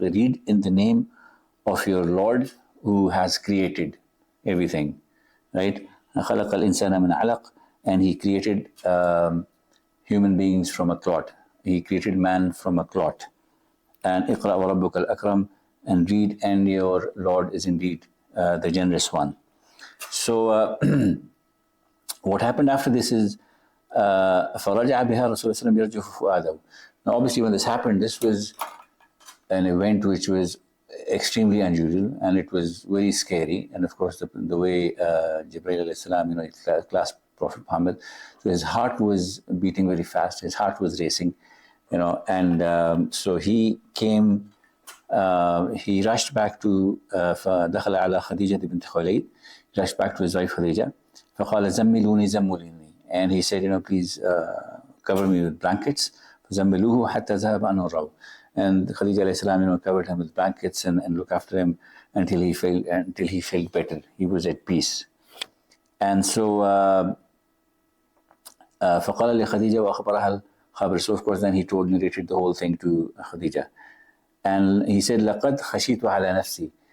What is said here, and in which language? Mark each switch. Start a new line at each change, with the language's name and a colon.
English: Read in the name of your Lord who has created everything, right?
Arabic: خلق الإنسان من علق,
English: and he created human beings from a clot. He created man from a clot. And
Arabic: اقرأ وربك الأكرم,
English: and read, and your Lord is indeed the generous one. So what happened after this is
Arabic: فرجع بها رسول الله صلى الله عليه وسلم يرجف فؤاده.
English: Now obviously when this happened, this was an event which was extremely unusual, and it was very scary. And of course, the way Jibraeel alayhi salam, clasped Prophet Muhammad, so his heart was beating very fast. His heart was racing, and so he came. He rushed back to
Arabic: فدخل على خديجة بنت خويلد.
English: He rushed back to his wife Khadija.
Arabic: فقال زملوني زملوني,
English: and he said, please cover me with blankets.
Arabic: فزملوه حتى ذهب عنه الروع.
English: And Khadija alayhi salam, covered him with blankets and looked after him until he felt better. He was at peace. And so
Arabic: فقال لخديجة وأخبرها الخبر.
English: So of course then he narrated the whole thing to Khadija. And he said,
Arabic: لقد خشيت على نفسي.